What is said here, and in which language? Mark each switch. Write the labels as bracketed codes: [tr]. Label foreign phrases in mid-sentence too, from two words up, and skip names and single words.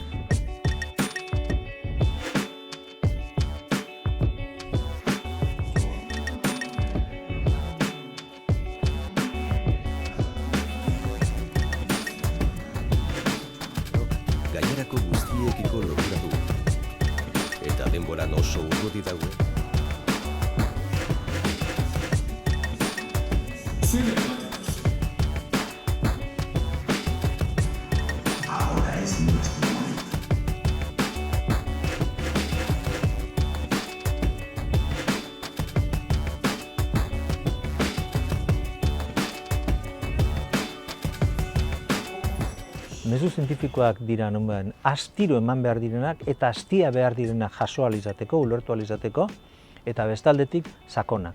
[eu] Gainerako guztiekiko lotura du. Eta denboran oso urruti dago. [es] Ahora es nuestro momento. [eu] Mezu zientifikoak dira nonbait astiro eman behar direnak eta astia behar direnak jaso ahal izateko, ulertu ahal izateko, eta bestaldetik sakonak.